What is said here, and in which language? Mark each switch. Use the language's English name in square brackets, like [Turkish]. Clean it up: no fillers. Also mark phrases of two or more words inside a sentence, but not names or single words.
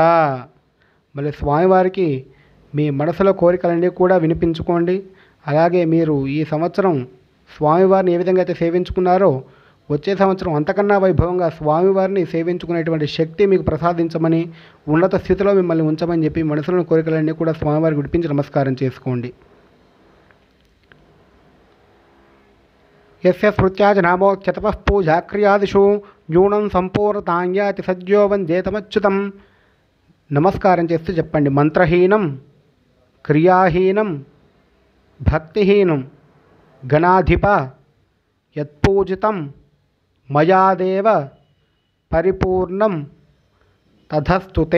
[Telugu] మళ్ళీ స్వామివారికి మీ మనసులో కోరికలన్నీ కూడా వినిపించుకోండి. అలాగే మీరు ఈ సంవత్సరం స్వామివారిని ఏ విధంగా అయితే సేవించుకున్నారో వచ్చే సంవత్సరం అంతకన్నా వైభవంగా స్వామివారిని సేవించుకునేటువంటి శక్తి మీకు ప్రసాదించమని, ఉన్నత స్థితిలో మిమ్మల్ని ఉంచమని చెప్పి మనసులోని కోరికలన్నీ కూడా స్వామివారికి విడిపించి నమస్కారం చేసుకోండి. [Sanskrit] यस्य स्मृत्याजनामोच्यतपः पूजाक्रियादिषु न्यूनं सम्पूर्णतान्याति सज्जो वन्देतमच्युतं. [Telugu] నమస్కారం చేస్తూ చెప్పండి. [Sanskrit] మంత్రహీనం క్రియాహీనం భక్తిహీనం గణాధిప యత్పూజితం మయాదేవ పరిపూర్ణం తథస్తుతే.